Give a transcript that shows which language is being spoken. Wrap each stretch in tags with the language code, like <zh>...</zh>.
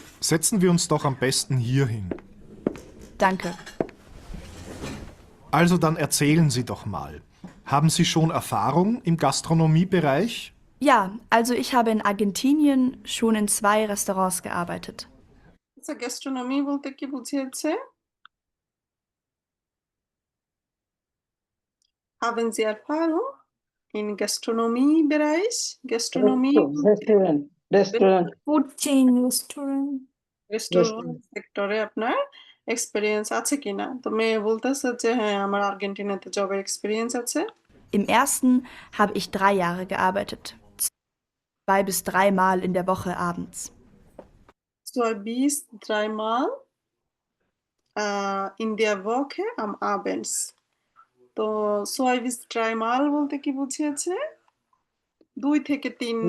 <de>Setzen wir uns doch am besten hier hin. Danke. Also dann erzählen Sie doch mal. Haben Sie schon Erfahrung im Gastronomiebereich? Ja, also ich habe in Argentinien schon in 2 Restaurants gearbeitet.</de> <bn>আচ্ছা gastronomy বলতে কি বুঝিয়েছে</bn> <de>Haben Sie Erfahrung im Gastronomiebereich? Gastronomie Restaurant.</de> <en>Food chain restaurant.</en> <bn>Restaurant সেক্টরে আপনার experience আছে কিনা তো মেয়ে বলতেছে যে হ্যাঁ আমার আর্জেন্টিনাতে জবের এক্সপেরিয়েন্স আছে</bn> <de>Im ersten habe ich 3 Jahre gearbeitet. 2 bis 3 Mal in der Woche abends. 2 bis 3 Mal in der Woche am Abends</de> <bn>তো</bn> <de>2 bis 3 Mal</de> <bn>বলতে কি বুঝিয়েছে 2 থেকে 3</bn>